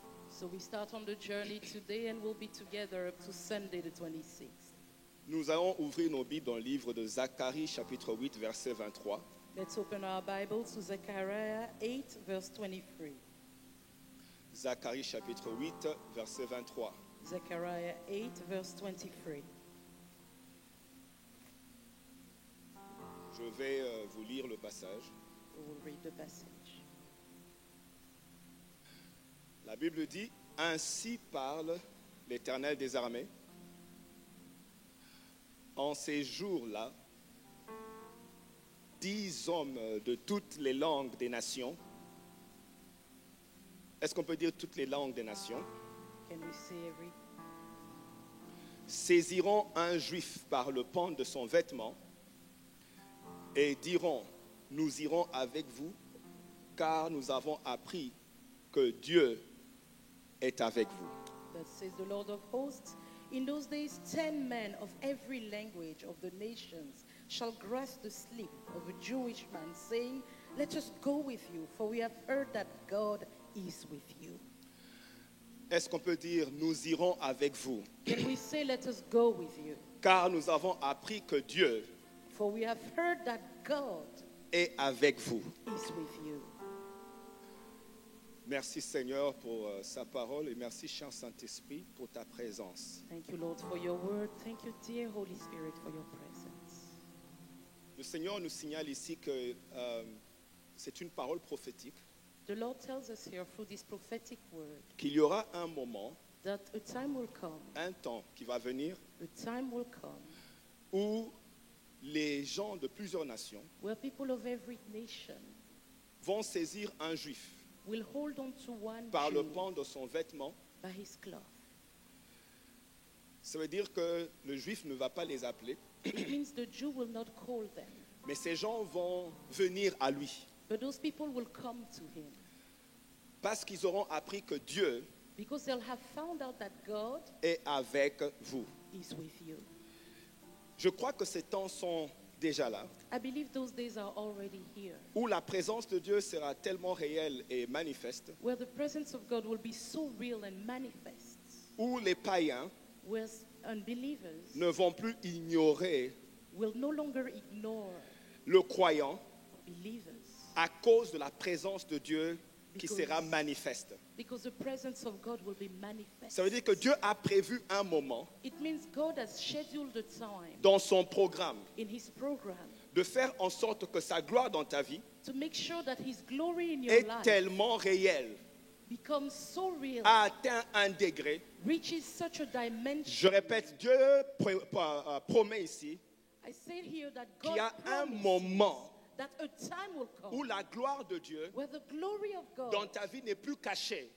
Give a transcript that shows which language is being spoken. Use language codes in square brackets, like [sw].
[en] So we start on the journey today and we'll be together up to Sunday the 26th. [fr] Nous allons ouvrir nos Bibles dans le livre de Zacharie, chapitre 8, verset 23. [en] Let's open our Bibles to Zechariah 8, verse 23. [fr] Zacharie, chapitre 8, verset 23. [en] Zechariah 8, verse 23. [fr] Je vais vous lire le passage. [en] We will read the passage. [fr] La Bible dit, « Ainsi parle l'Éternel des armées. En ces jours-là, 10 hommes de toutes les langues des nations. » Est-ce qu'on peut dire toutes les langues des nations? [en] Can we say every? [fr] Saisiront un juif par le pan de son vêtement et diront, nous irons avec vous, car nous avons appris que Dieu est avec vous. [en] That says the Lord of hosts. In those days, 10 men of every language of the nations shall grasp the sleep of a Jewish man, saying, let us go with you, for we have heard that God is with you. [fr] Est-ce qu'on peut dire, nous irons avec vous, [en] Can we say, let us go with you? [fr] car nous avons appris que Dieu [en] For we have heard that God [fr] est avec vous. [en] is with you. [fr] Merci Seigneur pour sa parole et merci cher Saint-Esprit pour ta présence. [en] Thank you, Lord, for your word. Thank you, dear Holy Spirit, for your presence. [fr] Le Seigneur nous signale ici que c'est une parole prophétique, [en] The Lord tells us here through this prophetic word [fr] qu'il y aura un moment, [en] that a time will come, [fr] un temps qui va venir [en] a time will come [fr] où les gens de plusieurs nations [en] where people of every nation [fr] vont saisir un juif [en] will hold on to one [fr] par le [en] Jew [fr] pan de son vêtement. [en] by his cloth. [fr] Ça veut dire que le juif ne va pas les appeler, [en] It means the Jew will not call them, [fr] mais ces gens vont venir à lui [en] but those people will come to him [fr] parce qu'ils auront appris que Dieu [en] because they'll have found out that God [fr] est avec vous. [en] is with you. [fr] Je crois que ces temps sont déjà là, [en] I believe those days are already here, [fr] où la présence de Dieu sera tellement réelle et manifeste, [en] where the presence of God will be so real and manifest, [fr] où les païens [en] where unbelievers [fr] ne vont plus ignorer [en] will no longer ignore [fr] le croyant [en] believers [fr] à cause de la présence de Dieu qui [en] Because- [fr] sera manifeste. [en] because the presence of God will be manifest. [fr] Ça veut dire que Dieu a prévu un moment [en] It means God has scheduled the time [fr] dans son programme [en] in his program [fr] de faire en sorte que sa gloire dans ta vie [en] to make sure that his glory in your [fr] est [en] life [fr] tellement réelle, [en] becomes so real, [fr] a atteint un degré. [en] reaches such a dimension. [fr] Je répète, Dieu promet ici [en] I say here that [fr] qu'il [en] God [fr] y a un [en] promised [fr] moment [en] that a time will come [fr] où la gloire de Dieu [en] where the glory of God [fr] dans ta vie n'est plus cachée,